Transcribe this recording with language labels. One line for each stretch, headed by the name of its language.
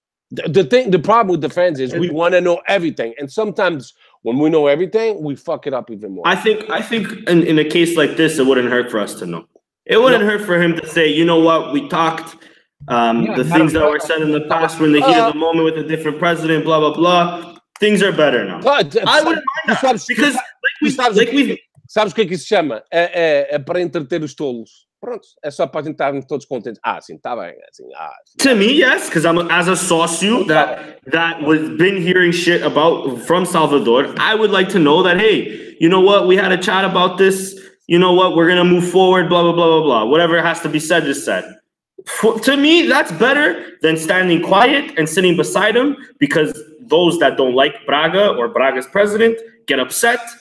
English: The problem with defense is we want to know everything. And sometimes when we know everything, we fuck it up even more. I think in a case like this, it wouldn't hurt for us to know. It wouldn't hurt for him to say, you know what, we talked. The things that were said in the past were in the heat of the moment with a different president, blah, blah, blah. Things are better now. I wouldn't mind that because
Portuguese: sabes o que é que isso se chama? É para entreter os tolos. Pronto, é só para estarmos todos contentes. Sim, está bem.
English: To me, yes, because I'm as a sócio that was been hearing shit from Salvador. I would like to know that, hey, you know what? We had a chat about this. You know what? We're gonna move forward. Blah blah blah blah blah. Whatever has to be said is said. To me, that's better than standing quiet and sitting beside him because those that don't like Braga or Braga's president get upset.